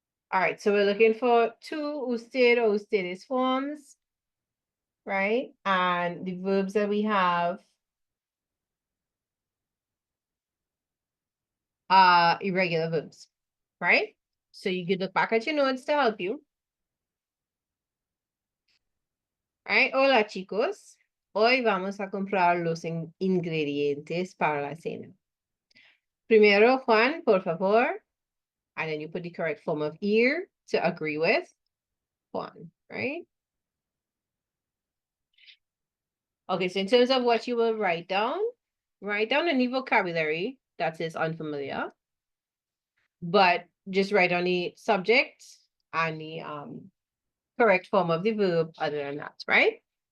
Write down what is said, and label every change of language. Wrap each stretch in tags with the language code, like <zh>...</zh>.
<en>All right, so we're looking for two usted or ustedes forms, right? And the verbs that we have are irregular verbs, right? So you could look back at your notes to help you. All right, hola chicos.</en> <es>Hoy vamos a comprar los ingredientes para la cena. Primero, Juan, por favor.</es> <en>And then you put the correct form of ear to agree with Juan, right? Okay, so in terms of what you will write down any vocabulary that is unfamiliar, but just write on the subject and the correct form of the verb other than that, right?</en>